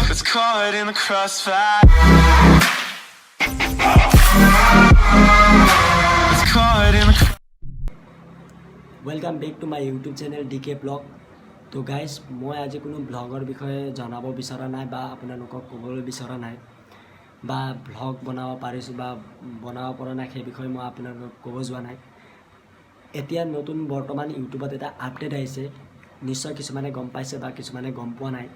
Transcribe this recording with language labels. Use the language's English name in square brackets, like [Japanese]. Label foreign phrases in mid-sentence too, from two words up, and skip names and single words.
[English] caught in the crossfire. Was caught in the welcome back to my YouTube channel DK blog. [Hindi] तो गाइज मैं आज [Assamese] কোনো ব্লগৰ বিষয়ে জনাব বিচৰা নাই বা আপোনালোকক ক'বলৈ বিচৰা নাই বা ব্লগ বনাব পাৰিছো বা বনাব পৰা নাই সেই বিষয়ে মই আপোনালোকক ক'ব যোৱা নাই। এতিয়া নতুন বৰ্তমান ইউটিউবত এটা আপডেট আহিছে, নিশ্চয় কিছুমানে গম পাইছে বা কিছুমানে গম পোৱা নাই।